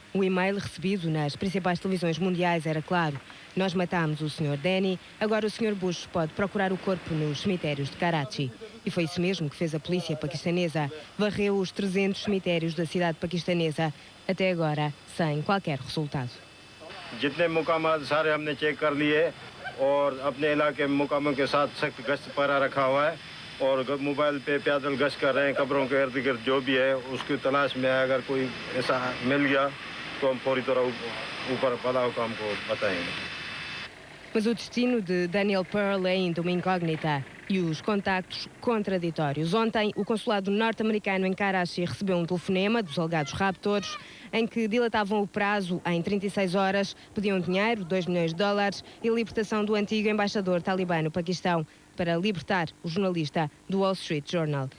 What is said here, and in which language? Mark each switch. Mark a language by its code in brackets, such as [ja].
[pt] O e-mail recebido nas principais televisões mundiais era claro. Nós matámos o Sr. Danny, agora o Sr. Bush pode procurar o corpo nos cemitérios de Karachi. E foi isso mesmo que fez a polícia paquistanesa. Varreu os 300 cemitérios da cidade paquistanesa, até agora sem qualquer resultado. [hi] जितने मुकामात सारे हमने check कर लिए और अपने इलाके में मुकामों के साथ सख्त गश्त पर रखा हुआ है और मोबाइल पे पैदल गश्त कर रहे हैं कब्रों के इर्द गिर्द जो भी है उसकी तलाश में अगर कोई ऐसा मिल गया तो हम फौरी तरह ऊपर वाला हुकाम को बताएंगे. [pt] Mas o destino de Daniel Pearl é ainda uma incógnita e os contactos contraditórios. Ontem, o consulado norte-americano em Karachi recebeu um telefonema dos alegados raptores em que dilatavam o prazo em 36 horas, pediam dinheiro, $2 milhões e a libertação do antigo embaixador talibã no Paquistão para libertar o jornalista do Wall Street Journal.